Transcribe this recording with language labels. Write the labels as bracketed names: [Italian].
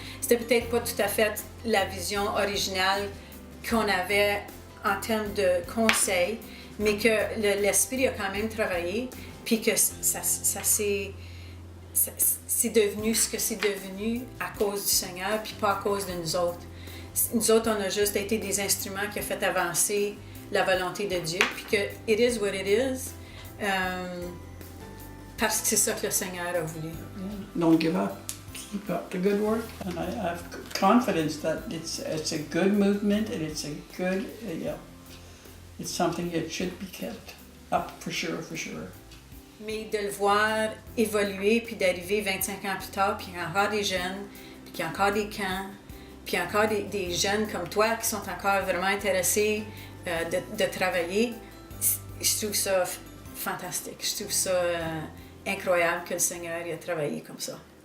[French] C'était peut-être pas tout à fait la vision originale qu'on avait en termes de conseils, mais que l'Esprit a quand même travaillé, puis que c'est devenu ce que c'est devenu à cause du Seigneur, puis pas à cause de nous autres. Nous autres, on a juste été des instruments qui ont fait avancer la volonté de Dieu, puis que [English] it is what it is, [French] parce que c'est ça que le Seigneur a voulu. [English] Don't give up. Keep up the good work. And I have confidence that it's a good movement and it's a good, it's something that should be kept up for sure, for sure. [French] Mais de le voir évoluer, puis d'arriver 25 ans plus tard, puis il y a encore des jeunes, puis qu'il y a encore des camps, puis il y a encore des jeunes comme toi qui sont encore vraiment intéressés de travailler, je trouve ça fantastique. Je trouve ça incroyable que le Seigneur ait travaillé comme ça.